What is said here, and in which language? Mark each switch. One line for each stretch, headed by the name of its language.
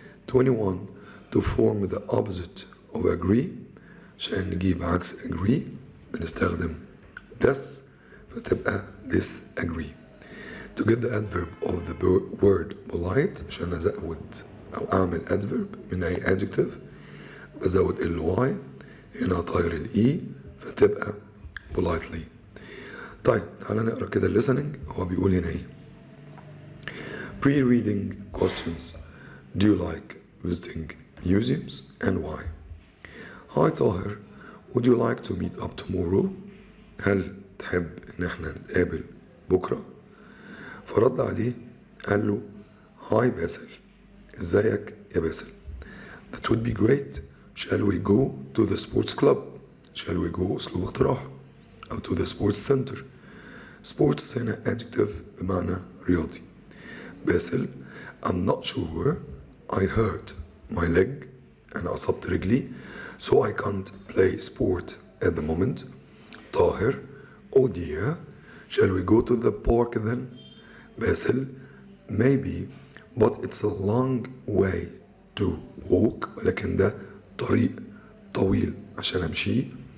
English: 21 to form the opposite of agree
Arabic: عشان نجيب عكس
English: agree
Arabic: بنستخدم
English: this
Arabic: فتبقى
English: disagree. To get the adverb of the word polite
Arabic: عشان أزود أو أعمل
English: adverb
Arabic: من أي
English: adjective
Arabic: بزود
English: ly
Arabic: هنا طاير الإي فتبقى
English: politely.
Arabic: طيب تعالى نقرأ كده listening. هو بيقول هنا إيه.
English: Pre-reading questions. Do you like visiting museums and why? Hi طاهر, would you like to meet up tomorrow?
Arabic: هل تحب إن احنا نتقابل بكرة؟ فرد عليه قال له هاي باسل, ازيك يا باسل.
English: That would be great. Shall we go to the sports club? Shall we go
Arabic: أسلوب اقتراح أو
English: to the sports center.
Arabic: sports هنا adjective بمعنى رياضي.
English: باسل I'm not sure. I hurt my leg
Arabic: أنا أصبت رجلي
English: so I can't play sport at the moment. طاهر oh dear. Shall we go to the park then? باسل maybe but it's a long way to walk
Arabic: ولكن ده طريق طويل عشان أمشي.